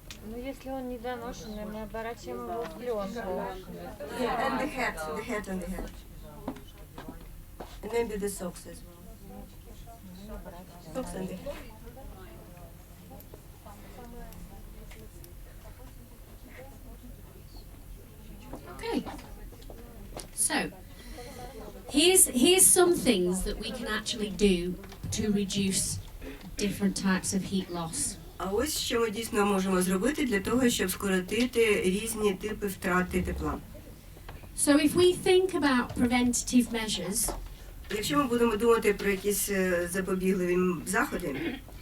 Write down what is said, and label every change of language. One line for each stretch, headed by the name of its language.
Russian: Ну, если он недоношенный, мы оборачиваем его в пленку.
English: Yeah, and the hat on the head. And maybe the socks as well. Socks and the hat. Okay. So, here's some things that we can actually do to reduce different types of heat loss.
Ukrainian: А ось що ми дійсно можемо зробити для того, щоб скоротити різні типи втрати тепла.
English: So if we think about preventative measures,
Ukrainian: Якщо ми будемо думати про якісь запобігливі заходи,